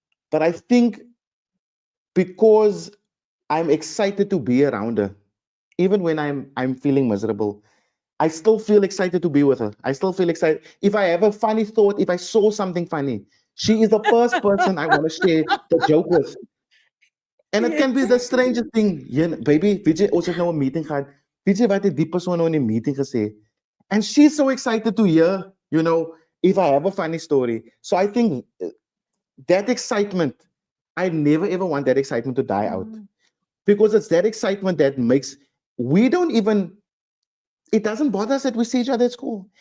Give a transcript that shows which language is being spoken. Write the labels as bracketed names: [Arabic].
[English] But I think because I'm excited to be around her, even when I'm feeling miserable, I still feel excited to be with her. I still feel excited. If I have a funny thought, if I saw something funny, she is the first person I want to share the joke with. And it can be yes. the strangest thing. Yeah, baby, [Afrikaans] weet jy, ons het nou 'n meeting gehad. Weet jy wat het die persoon nou in die meeting gesê? [English] And she's so excited to hear, if I have a funny story. So I think that excitement, I never ever want that excitement to die out. Mm. Because it's that excitement that makes, we don't even, it doesn't bother us that we see each other at school.